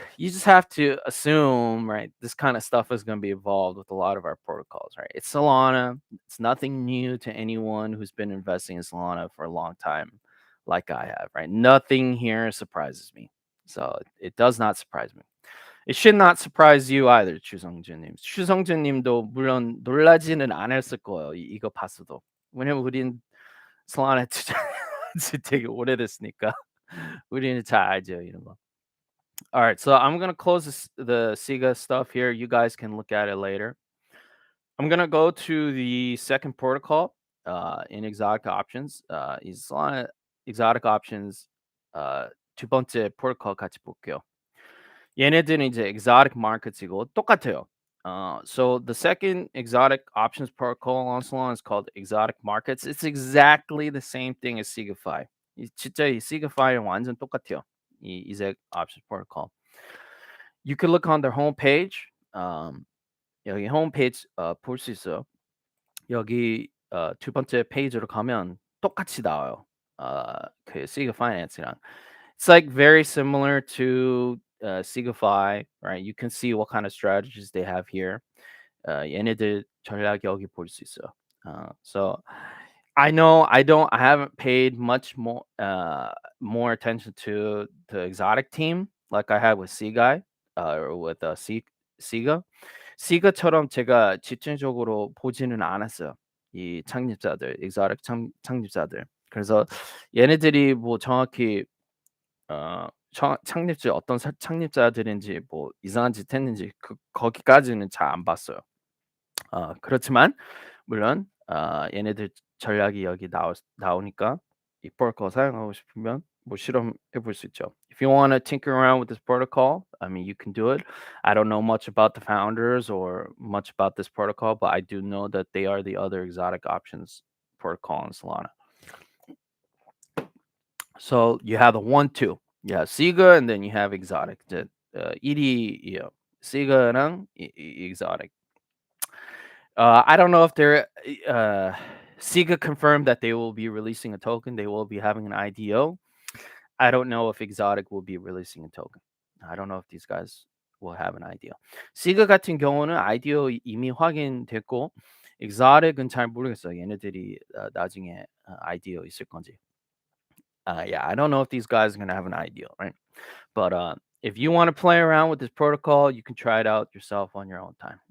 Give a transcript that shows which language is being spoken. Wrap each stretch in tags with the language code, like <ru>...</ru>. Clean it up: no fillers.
<en>You just have to assume, right, this kind of stuff is going to be involved with a lot of our protocols, right? It's Solana. It's nothing new to anyone who's been investing in Solana for a long time, like I have, right? Nothing here surprises me. So it does not surprise me. It should not surprise you either, 추성준님.</en> <ko>추성준님도 물론 놀라지는 않았을 거예요. 이거 봤어도. 왜냐면 우린 솔라나 투자한 지 되게 오래됐으니까 우리는 잘 알죠, 이런 거.</ko> <en>All right, so I'm gonna close the Sega stuff here. You guys can look at it later. I'm gonna go to the second protocol in exotic options. is Solana exotic options</en> <ko>두 번째 프로토콜 같이 볼게요. 얘네들은 이제 exotic markets이고 똑같아요.</ko> <en>So the second exotic options protocol on Solana is called exotic markets. It's exactly the same thing as SegaFi.</en> <ko>진짜 이 SegaFi랑 완전 똑같아요. 이 exotic options protocol.</ko> <en>You can look on their homepage.</en> <ko>여기 홈페이지 볼 수 있어요. 여기 두 번째 페이지로 가면 똑같이 나와요. 그 Cega Finance랑.</ko> <en>It's like very similar to SegaFi, right? You can see what kind of strategies they have here.</en> <ko>얘네들 전략 여기 볼 수 있어요.</ko> <en>So I know I haven't paid much more attention to the exotic team like I had with Seaguy or with Sega.</en> <ko>Sega처럼 제가 집중적으로 보지는 않았어요. 이 창립자들, exotic 창립자들. 그래서 얘네들이 뭐 정확히 창립자 어떤 창립자들인지 뭐 이상한 짓 했는지 거기까지는 잘 안 봤어요. 그렇지만 물론 얘네들 전략이 여기 나오니까 이 프로토콜 사용하고 싶으면 뭐 실험해 볼 수 있죠.</ko> <en>If you want to tinker around with this protocol, I mean, you can do it. I don't know much about the founders or much about this protocol, but I do know that they are the other exotic options protocol in Solana. So you have the 1, 2. You have Cega and then you have exotic.</en> <ko>이제 1위예요. Cega랑 exotic.</ko> <en>I don't know if they're Sega confirmed that they will be releasing a token. They will be having an IDO. I don't know if Exotic will be releasing a token. I don't know if these guys will have an IDO.</en> <ko>Sega 같은 경우는 IDO 이미 확인됐고 Exotic은 잘 모르겠어요. 얘네들이 나중에 IDO 있을 건지.</ko> <en>Yeah, I don't know if these guys are gonna have an IDO, right? But if you want to play around with this protocol, you can try it out yourself on your own time.</en>